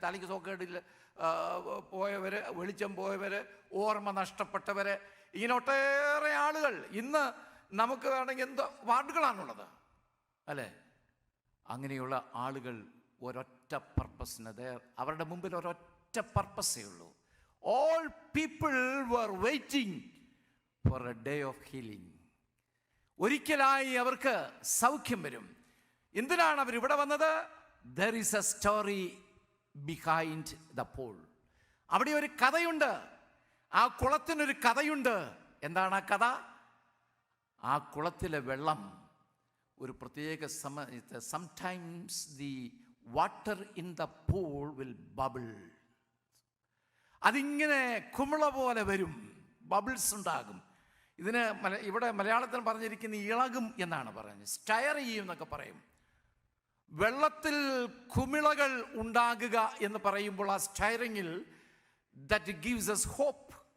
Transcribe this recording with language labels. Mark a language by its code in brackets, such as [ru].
[ml] തലയ്ക്ക് സോക്കേടിൽ പോയവർ, വെളിച്ചം പോയവർ, ഓർമ്മ നഷ്ടപ്പെട്ടവർ, ഇങ്ങനെ ഒട്ടേറെ ആളുകൾ ഇന്ന് നമുക്ക് വേണമെങ്കിൽ എന്തോ വാർഡുകളാണുള്ളത് അല്ലേ? അങ്ങനെയുള്ള ആളുകൾ ഒരൊറ്റ പർപ്പസിന്, അവരുടെ മുമ്പിൽ ഒരൊറ്റ പർപ്പസേ ഉള്ളൂ. [en] All people were waiting for a day of healing. [ml] ഒരിക്കലായി അവർക്ക് സൗഖ്യം വരും. എന്തിനാണ് അവർ ഇവിടെ വന്നത്? [en] There is a story behind the pool. [ml] അവിടെ ഒരു കഥയുണ്ട്. ആ കുളത്തിനൊരു കഥയുണ്ട്. എന്താണ് ആ കഥ? ആ കുളത്തിലെ വെള്ളം ഒരു പ്രത്യേക സമയത്ത്, [en] sometimes the water in the pool will bubble. [ml] അതിങ്ങനെ കുമിള പോലെ വരും, ബബിൾസ് ഉണ്ടാകും. ഇതിന് ഇവിടെ മലയാളത്തിൽ പറഞ്ഞിരിക്കുന്ന ഇളകും എന്നാണ് പറയുന്നത്. സ്റ്റയർ ചെയ്യും എന്നൊക്കെ പറയും. വെള്ളത്തിൽ കുമിളകൾ ഉണ്ടാകുക എന്ന് പറയുമ്പോൾ ആ സ്റ്റയറിങ്ങിൽ [en] That gives us hope.